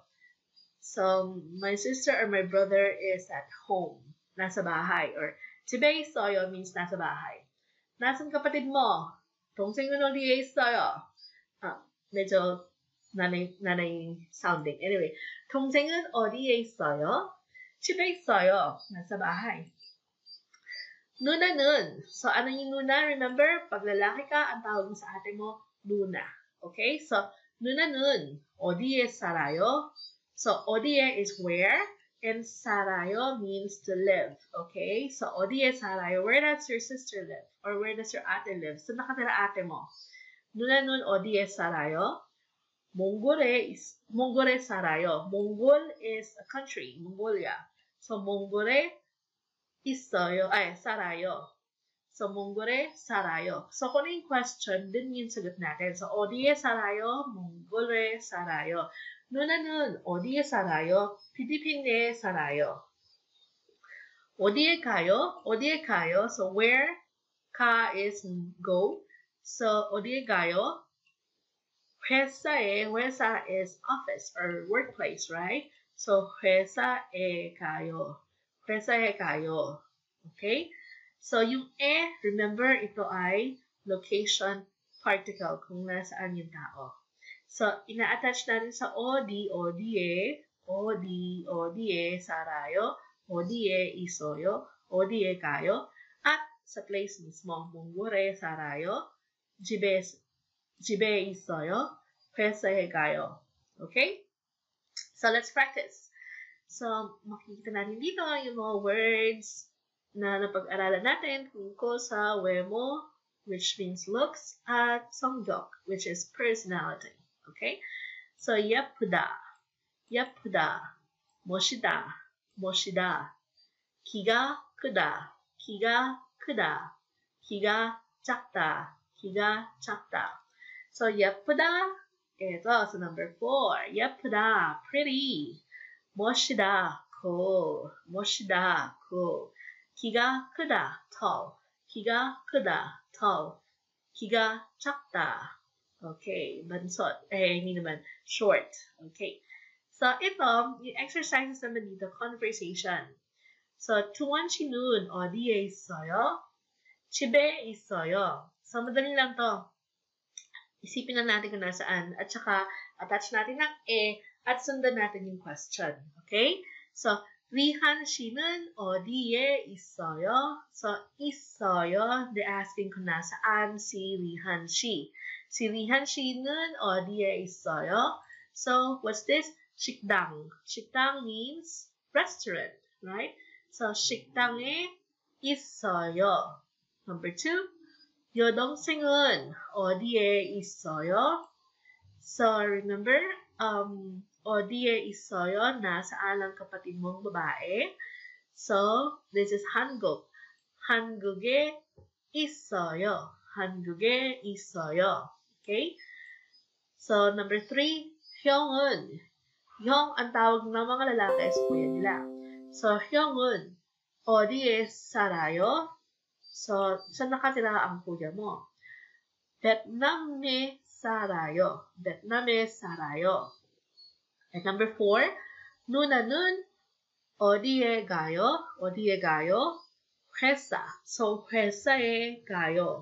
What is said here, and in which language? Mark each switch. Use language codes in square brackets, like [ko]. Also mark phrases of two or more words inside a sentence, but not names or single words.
[en] So, my sister or my brother is at home. [tl] Nasa bahay. Or, [ko] 집에 있어요 means [tl] nasa bahay. Nasaan kapatid mo? [ko] 동생은 어디에 있어요? [tl] medyo nanay sounding. [en] Anyway, [ko] 동생은 어디에 있어요? 집에 있어요. [tl] Nasa bahay. 누나는. So, ano yung 누나? Remember, pag lalaki ka, ang tawag mo sa ate mo, [ko] 누나. Okay? So, 누나는 어디에 살아요? [en] So, 어디에 is where, and 살아요 means to live. Okay? So, [ko] 어디에 살아요? [en] Where does your sister live? Or where does your ate live? So, [tl] nakatira ate mo. [ko] 누나는 어디에 살아요? 몽골에 살아요. [en] Mongol is a country, Mongolia. So, [ko] 몽골에 있어요. 살아요. So, 몽골에 살아요. [tl] So, kung ano yung question, din yung sagot natin. So, [ko] 어디에 살아요? 몽골에 살아요. 누나는 어디에 살아요? 필리핀에 살아요. 어디에 가요? 어디에 가요? [en] So, where? Ka is go. So, [ko] 어디에 가요? [en] 회사 is office or workplace, right? So, [ko] 회사에 가요. 회사에 가요. Okay? [tl] So, yung remember, ito ay location particle kung nasaan yung tao. So, ina-attach natin sa [ko] 어디에 살아요, 어디에 있어요, 어디에 가요, [tl] at sa place mismo, [ko] 몽골에 살아요, 집에 있어요, 회사에 가요. Okay? [en] So, let's practice. So, [tl] makikita natin dito yung mga words na napag-aralan natin tungkol sa 외모, [en] which means looks, at 성격, which is personality. Okay? So, [ko] 예쁘다, 멋있다, 키가 크다, 키가 작다. So, 예쁘다, [en] ito, so number 4, [ko] 예쁘다, pretty, 멋있다, cool. 키가 크다, tall. 키가 작다. [tl] Okay, bansot. Hindi naman, short. Okay. So, ito, yung exercises naman dito, conversation. So, tuwan si Noon, [ko] 어디에 있어요? 집에 있어요. [tl] So, madali lang to. Isipin lang natin kung nasaan. At saka, attach natin ng at sundan natin yung question. [en] Okay? So, [ko] 리한 씨는 어디에 있어요? So, 있어요. [en] They're asking [tl] kung nasaan si [en] 리한 씨. [ko] Si 리한 씨는 어디에 있어요? [en] So, what's this? 식당. 식당 means restaurant, right? So, [ko] 식당에 있어요. Number 2, 여동생은 어디에 있어요? [en] So, remember, [ko] 어디에 있어요? [tl] Nasaan ang kapatid mong babae? [ko] So, [en] this is [ko] 한국. 한국에 있어요. [en] Okay? So, number 3, [ko] 형은. 형, [tl] ang tawag ng mga lalaki is kuya nila. So, [ko] 형은 어디에 살아요? [tl] So, saan nakatira ang kuya mo? [ko] 베트남에 살아요. [en] And number 4, [ko] 누나는 어디에 가요? 어디에 가요? 회사. So 회사에 가요.